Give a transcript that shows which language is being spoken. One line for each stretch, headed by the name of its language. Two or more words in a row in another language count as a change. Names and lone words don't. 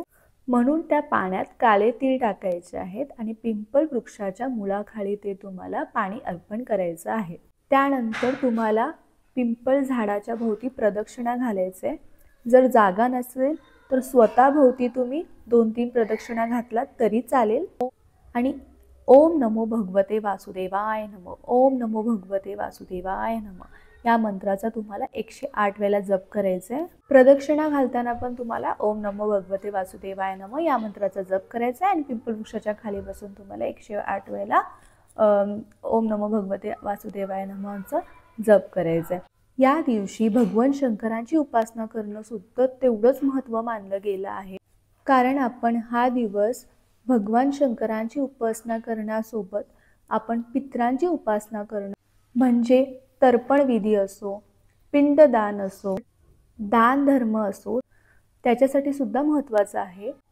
Marathi: म्हणून त्या पाण्यात काळे तीळ टाकायचे आहेत आणि पिंपळ वृक्षाच्या मुळाखाली ते तुम्हाला पाणी अर्पण करायचं आहे. त्यानंतर तुम्हाला पिंपळ झाडाच्या भोवती प्रदक्षिणा घालायचे. जर जागा नसेल तर स्वतःभोवती तुम्ही 2-3 प्रदक्षिणा घातलात तरी चालेल. आणि
Sanskrit: ओम नमो भगवते वासुदेवाय नमः, ओम नमो भगवते वासुदेवाय नमः
Marathi: या मंत्राचा तुम्हाला 108 वेळा जप करायचा आहे. प्रदक्षिणा घालताना पण तुम्हाला
Sanskrit: ओम नमो भगवते वासुदेवाय नमः
Marathi: या मंत्राचा जप करायचा आहे आणि पिंपळ वृक्षाच्या खाली बसून तुम्हाला 108 वेळा
Sanskrit: ओम नमो भगवते वासुदेवाय
Marathi: नमःचा जप करायचा आहे. या दिवशी भगवान शंकरांची उपासना करणं सुद्धा तेवढंच महत्त्व मानलं गेलं आहे. कारण आपण हा दिवस भगवान शंकरांची उपासना करण्यासोबत आपण पितरांची उपासना करणं म्हणजे तर्पण विधी असो, पिंडदान असो, दान धर्म असो, त्याच्यासाठी सुद्धा महत्त्वाचं आहे.